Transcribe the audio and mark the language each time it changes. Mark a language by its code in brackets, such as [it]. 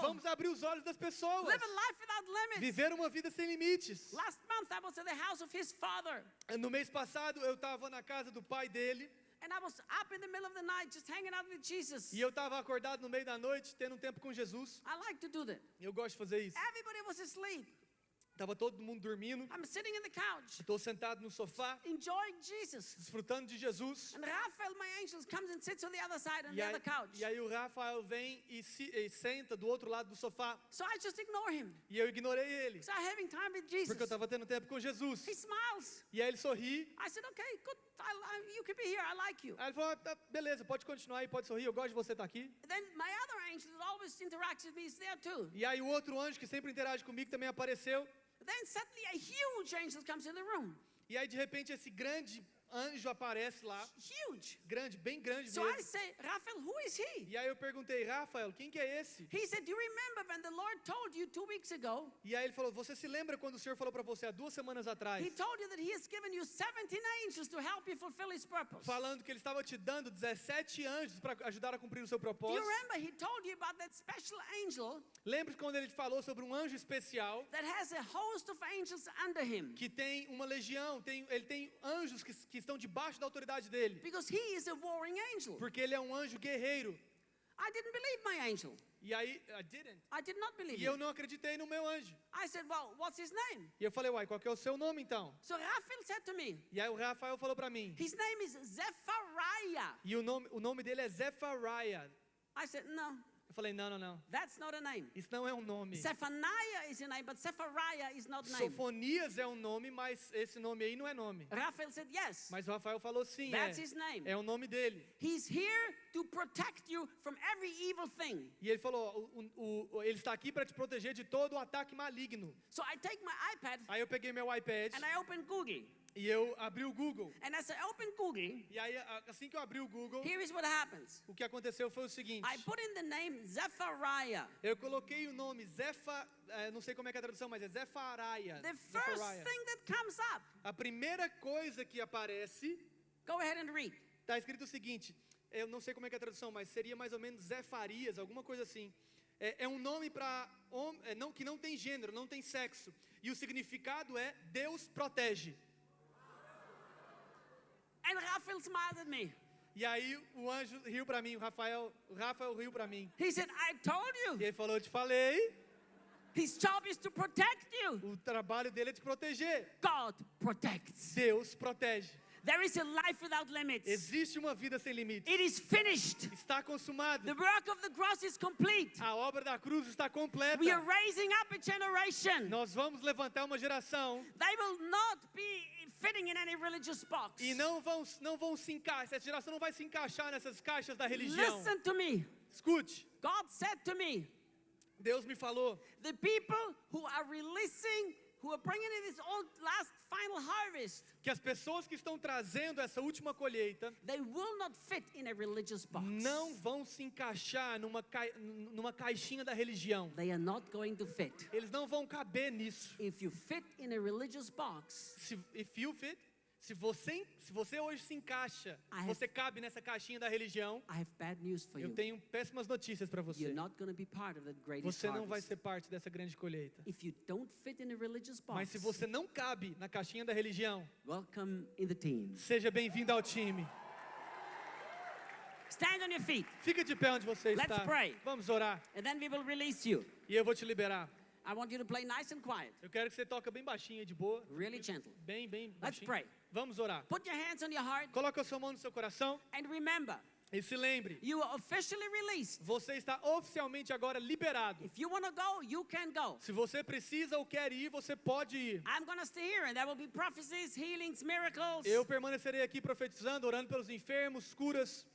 [pt] Vamos abrir os olhos das pessoas. [en] Live a life without limits. [pt] Viver uma vida sem limites. [en] Last month I was at the house of his father. [pt] No mês passado eu estava na casa do pai dele [en] And I was up in the middle of the night just hanging out with Jesus. [pt] e eu estava acordado no meio da noite tendo um tempo com Jesus. [en] I like to do that. [pt] Eu gosto de fazer isso. [en] Everybody was asleep. [pt] Tava todo mundo dormindo. [en] I'm sitting in the couch, [pt] Estou sentado no sofá, [en] enjoying Jesus. [pt] desfrutando de Jesus. [en] And Raphael, my angel, comes and sits on the other side on the other couch. [pt] E aí o Rafael vem e senta do outro lado do sofá. [en] So I just ignore him. [pt] E eu ignorei ele, [en] So I'm having time with Jesus. [pt] porque eu estava tendo tempo com Jesus. [en] He smiles. [pt] E aí ele sorri. [en] I said, okay, good. You can be here. I like you. [pt] Aí ele falou, tá, beleza, pode continuar aí, pode sorrir, eu gosto de você estar aqui. [en] Then my other angel that always interacts with me is there too. [pt] E aí o outro anjo que sempre interage comigo também apareceu. [en] Then suddenly a huge angel comes in the room. [pt] E aí de repente esse grande anjo aparece lá. [en] Huge. [pt] Grande, bem grande [en] So [pt] mesmo. [en] I say, Raphael, who is he? [pt] E aí eu perguntei, Rafael, quem que é esse? [en] He said, do you remember when the Lord told you 2 weeks ago? [pt] E aí ele falou, você se lembra quando o Senhor falou para você há 2 semanas atrás? [en] He told you that he has given you 17 angels to help you fulfill his purpose. [pt] Falando que ele estava te dando 17 anjos para ajudar a cumprir o seu [en] Do you [pt] propósito. [en] remember he told you about that special angel [pt] Lembra quando ele falou sobre um anjo especial [en] that has a host of angels under him? [pt] que tem uma legião, ele tem anjos que estão debaixo da autoridade dele, [en] Because he is a warring angel. [pt] porque ele é um anjo guerreiro. [en] I didn't believe my angel. [pt] E aí, [en] I did not believe [pt] e eu [en] him. [pt] não acreditei no meu anjo. [en] I said, well, what's his name? [pt] E eu falei, uai, qual que é o seu nome então? [en] So Raphael said to me, [pt] E aí o Rafael falou para mim, [en] his name is Zephaniah. [pt] e o nome dele é Zefariah. [en] I said, no, [pt] Eu falei, não, [en] that's not a name. [pt] isso não é um nome. [en] Zephaniah is a name, but Zephaniah is not name. [pt] Sofonias é um nome, mas esse nome aí não é nome. [en] Raphael said, yes, [pt] Mas o Rafael falou sim, [en] that's his name. [pt] é o nome dele. [en] He's here to protect you from every evil thing. [pt] E ele falou, ele está aqui para te proteger de todo o ataque maligno. [en] So I take my iPad [pt] Aí eu peguei meu iPad [en] and I open Google. [pt] e eu abri o Google. [en] And as I open Google, [pt] E aí, assim que eu abri o Google, [en] here is what happens. [pt] o que aconteceu foi o seguinte. [en] I put in the name Zephaniah. [pt] Eu coloquei o nome não sei como é que é a tradução, mas é Zefariah. [en] The first thing that comes up, [pt] A primeira coisa que aparece, [en] go ahead and read. [pt] está escrito o seguinte, eu não sei como é que é a tradução, mas seria mais ou menos Zefarias, alguma coisa assim. É um nome para que não tem gênero, não tem sexo. E o significado é Deus protege. [en] And Raphael smiled at me. [pt] E aí o anjo riu para mim, o Rafael riu para mim. [en] He said, I told [pt] E [en] you, [pt] ele falou, eu te falei, [en] his job is to protect you. [pt] o trabalho dele é te proteger. [en] God protects. [pt] Deus protege. [en] There is a life without limits. [pt] Existe uma vida sem limites. [en] It is finished. [pt] Está consumado. [en] The work of the cross is complete. [pt] A obra da cruz está completa. [en] We are raising up a generation. [pt] Nós vamos levantar uma geração [en] They will not be fitting in any religious box. [pt] e não vão se encaixar. Essa geração não vai se encaixar nessas caixas da religião. [en] Listen to me. [pt] Escute, [en] God said to me, [pt] Deus me falou, [en] the people who are bringing in this last final harvest, [pt] que as pessoas que estão trazendo essa última colheita [en] they will not fit in a religious box. [pt] não vão se encaixar numa caixinha da religião. [en] They are not going to fit. [pt] Eles não vão caber nisso. [en] If you fit in a religious box, [pt] Se você hoje se encaixa, você cabe nessa caixinha da religião, [en] I have bad news for [pt] eu [en] you. [pt] tenho péssimas notícias para você. [en] You're not going to be part of that greatest [pt] Você não vai [en] harvest. [pt] ser parte dessa grande colheita. [en] If you don't fit in a religious [pt] Mas se [en] box, [pt] você não cabe na caixinha da religião, [en] welcome in the team. [pt] seja bem-vindo ao time. [en] Stand on your feet, [pt] Fica de pé onde você [en] Let's [pt] está. [en] pray. [pt] Vamos orar. [en] and then we will release you. [pt] E eu vou te liberar. [en] I want you to play nice and quiet, [pt] Eu quero que você toque bem baixinho, de boa. [en] really gentle. [pt] Bem [en] Let's [pt] baixinho. [en] pray. [pt] Vamos orar. [en] Put your hands on your heart [pt] Coloque a sua mão no seu coração [en] and remember, [pt] e se lembre, [en] you are officially released. [pt] você está oficialmente agora liberado. [en] If you want to go, you can go. [pt] Se você precisa ou quer ir, você pode ir. [en] I'm going to stay here, and there will be prophecies, healings, miracles. [pt] Eu permanecerei aqui profetizando, orando pelos enfermos, curas,